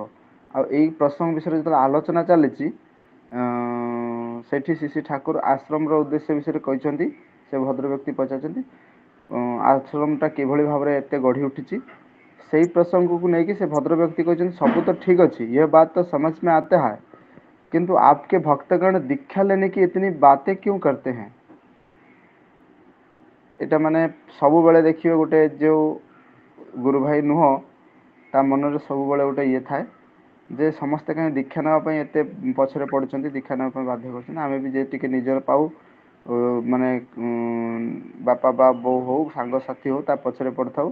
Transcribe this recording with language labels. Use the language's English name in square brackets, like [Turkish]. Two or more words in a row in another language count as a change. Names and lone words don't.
[Odia] ଆଉ ଏଇ ପ୍ରସଙ୍ଗ ବିଷୟରେ ଯେତେବେଳେ ଆଲୋଚନା ଚାଲିଛି, ସେଠି ଶ୍ରୀ ଠାକୁର ଆଶ୍ରମର ଉଦ୍ଦେଶ୍ୟ ବିଷୟରେ କହିଛନ୍ତି। ସେ ଭଦ୍ର ବ୍ୟକ୍ତି ପଚାରିଛନ୍ତି ଆଶ୍ରମଟା କିଭଳି ଭାବରେ ଏତେ ଗଢ଼ି ଉଠିଛି, ସେଇ ପ୍ରସଙ୍ଗକୁ ନେଇକି ସେ ଭଦ୍ର ବ୍ୟକ୍ତି କହିଛନ୍ତି ସବୁ ତ ଠିକ୍ ଅଛି, [Hindi] ये बात तो समझ में आता है, किंतु आपके भक्तगण दीक्षा लेने की इतनी बातें क्यों करते हैं। [Odia] ଏଇଟା ମାନେ ସବୁବେଳେ ଦେଖିବେ ଗୋଟେ ଯୋଉ ଗୁରୁ ଭାଇ ନୁହଁ, ତା ମନରେ ସବୁବେଳେ ଗୋଟେ ଇଏ ଥାଏ ଯେ ସମସ୍ତେ କାହିଁ ଦୀକ୍ଷା ନେବା ପାଇଁ ଏତେ ପଛରେ ପଡ଼ୁଛନ୍ତି, ଦୀକ୍ଷା ନେବା ପାଇଁ ବାଧ୍ୟ କରୁଛନ୍ତି, ଆମେ ବି ଯେ ଟିକେ ନିଜର ପାଉ ମାନେ ବାପା ବା ବୋଉ ହଉ ସାଙ୍ଗସାଥି ହଉ ତା ପଛରେ ପଡ଼ିଥାଉ।